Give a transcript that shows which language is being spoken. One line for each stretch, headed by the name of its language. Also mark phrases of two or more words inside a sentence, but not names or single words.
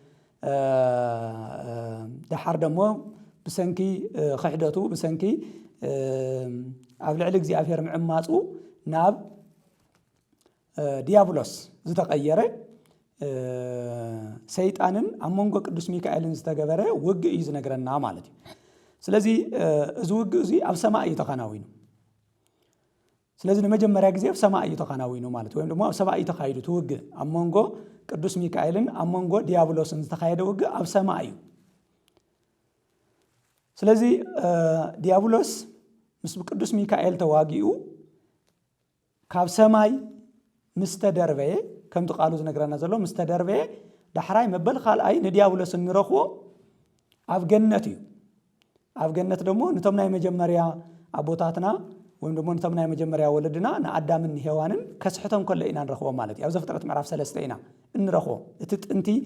Tigrinya: ድሓር ደሞ ብሰንኪ ክሕደቱ ብሰንኪ ኣብ ልዕሊ እግዚአብሔር ምዕማፁ ናብ ዲያብሎስ ዝተቀየረ ሰይጣንን ኣብ መንጎ ቅዱስ ሚካኤልን ዝተገበረ ውግእ እዩ ዝነግረና ማለት እዩ ስለዚ እዚ ውግእ እዚ ኣብ ሰማይ እዩ ተኸናዊኑ ስለዚ ንመጀመርያ ግዜ ኣብ ሰማይ እዩ ተኸናዊኑ ማለት ወይም ደግሞ ኣብ ሰማይ እዩ ተኻይዱ ትውግእ ኣብ መንጎ ቅዱስ ሚካኤልን ኣብ መንጎ ዲያብሎስን ዝተኻየደ ውግእ ኣብ ሰማይ እዩ ስለዚ ዲያብሎስ ምስ ቅዱስ ሚካኤል ተዋጊኡ ካብ ሰማይ ምስተደርበየ ከምቲ ቃሉ ዝነግረና ዘሎ ምስተደርበየ ዳሕራይ መበል ካልኣይ ንዲያብሎስ እንረኽቦ ኣብ ገነት እዩ ኣብ ገነት ደሞ ነቶም ናይ መጀመርያ ኣቦታትና ወይም ደሞ ነቶም ናይ መጀመርያ ወለድና ንኣዳምን ሔዋንን ከስሕቶም ከለ ኢና ንረኽቦም ማለት እዩ ኣብ ዘፍጥረት ምዕራፍ 3 ኢና እንረኽቦ እቲ ጥንቲ